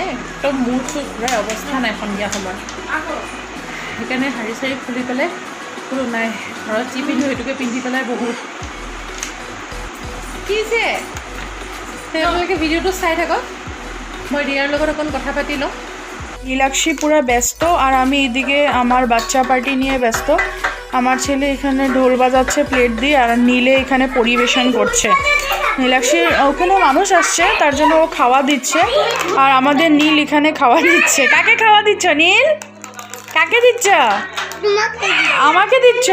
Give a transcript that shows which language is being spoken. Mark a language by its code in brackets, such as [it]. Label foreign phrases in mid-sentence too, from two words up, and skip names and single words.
[as] একদম মূৰ চুৰ ঘূৰাই অৱস্থা নাই সন্ধিয়া সময়ত। সেইকাৰণে শাৰী চাৰী খুলি পেলাই কোনো নাই, ঘৰত যি পিন্ধো সেইটোকে পিন্ধি পেলাই বহুত। কি যে তেওঁলোকে ভিডিঅ'টো চাই থাকক, মই রিয়ার লগত অকণ কথা পাতি লওঁ। [bn] নীলাক্ষী পুরা ব্যস্ত, আর আমি এদিকে আমার বাচ্চা পার্টি নিয়ে ব্যস্ত। আমার ছেলে এখানে ঢোল বাজাচ্ছে প্লেট দিয়ে, আর নীলে এখানে পরিবেশন করছে। নীলাক্ষীর ওখানে মানুষ আসছে, তার জন্য ও খাওয়া দিচ্ছে, আর আমাদের নীল এখানে খাওয়া দিচ্ছে। কাকে খাওয়া দিচ্ছ নীল? কাকে দিচ্ছ? আমাকে দিচ্ছ?